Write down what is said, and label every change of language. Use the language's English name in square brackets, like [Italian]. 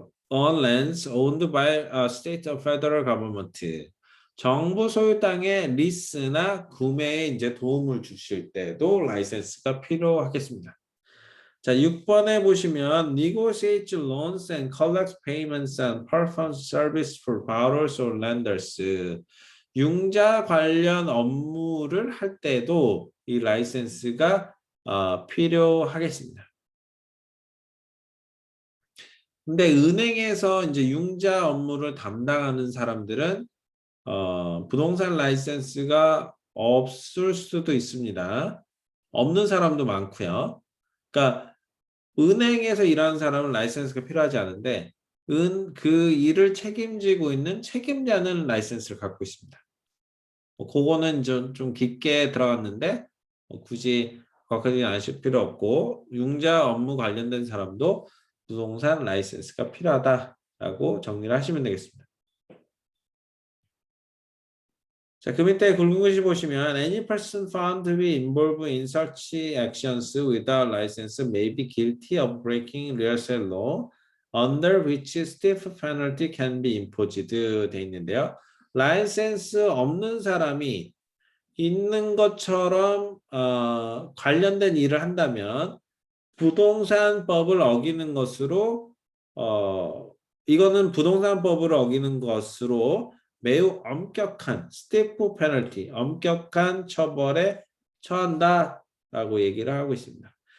[English] on lands owned by a state or federal government. [Korean] 정부 소유 땅의 리스나 구매에 이제 도움을 주실 때도 라이센스가 필요하겠습니다. 자, 6번에 보시면 [English] negotiate loans and collect payments and perform service for borrowers or lenders. [Korean] 융자 관련 업무를 할 때도 이 라이센스가 필요하겠습니다. 근데 은행에서 이제 융자 업무를 담당하는 사람들은 부동산 라이센스가 없을 수도 있습니다. 없는 사람도 많고요. 그러니까 은행에서 일하는 사람은 라이센스가 필요하지 않은데 그 일을 책임지고 있는 책임자는 라이센스를 갖고 있습니다. 그거는 좀 깊게 들어갔는데 굳이 거기까지 아실 필요 없고 융자 업무 관련된 사람도 부동산 라이센스가 필요하다라고 정리를 하시면 되겠습니다. 자, 그 밑에 굵은 글씨 보시면 [English] any person found to be involved in such actions without license may be guilty of breaking real estate law under which stiff penalty can be imposed [Korean] 돼 있는데요. 라이센스 없는 사람이 있는 것처럼 관련된 일을 한다면 부동산법을 어기는 것으로 이거는 부동산법을 어기는 것으로 매우 엄격한 스티프 페널티, 엄격한 처벌에 처한다라고 얘기를 하고 있습니다.